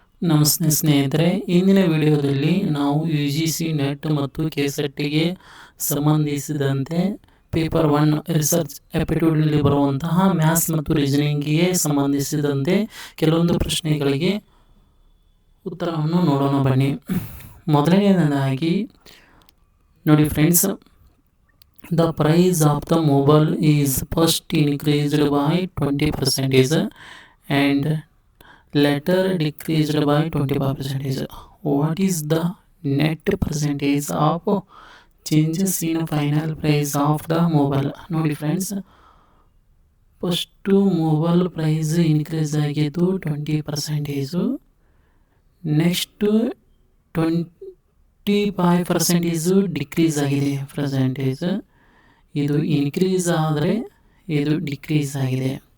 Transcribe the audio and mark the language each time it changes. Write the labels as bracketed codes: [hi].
[kn] ನಮಸ್ತೆ ಸ್ನೇಹಿತರೆ, ಇಂದಿನ ವಿಡಿಯೋದಲ್ಲಿ ನಾವು UGC ನೆಟ್ ಮತ್ತು ಕೆಸೆಟ್ಗೆ ಸಂಬಂಧಿಸಿದಂತೆ ಪೇಪರ್ 1 ರಿಸರ್ಚ್ ಆಪ್ಟಿಟ್ಯೂಡ್ನಲ್ಲಿ ಬರುವಂತಹ ಮ್ಯಾಥ್ಸ್ ಮತ್ತು ರೀಸನಿಂಗ್ಗೆ ಸಂಬಂಧಿಸಿದಂತೆ ಕೆಲವೊಂದು ಪ್ರಶ್ನೆಗಳಿಗೆ ಉತ್ತರವನ್ನು ನೋಡೋಣ ಬನ್ನಿ. ಮೊದಲನೆಯದಾಗಿ ನೋಡಿ friends, [en] The price of the mobile is first increased by 20% and later decreased by 25%. What is the net percentage of changes in final price of the mobile? [kn] ನೋಡಿ friends, first mobile price increase ಆಗಿದ್ದು 20%, next 25% decrease ಆಗಿದೆ percentage. ಇದು increase ಆದರೆ ಇದು decrease ಆಗಿದೆ.